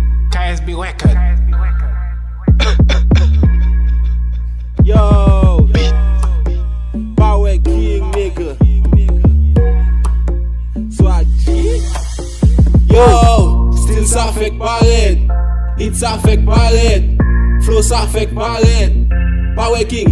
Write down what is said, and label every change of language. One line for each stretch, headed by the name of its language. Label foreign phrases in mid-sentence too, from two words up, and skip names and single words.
English: K S B Record. Yo, Power King, nigga.
Haitian Creole: Swag G. Yo, stil sa fèk parèt. Hit sa fèk parèt. Flow sa fèk parèt. Power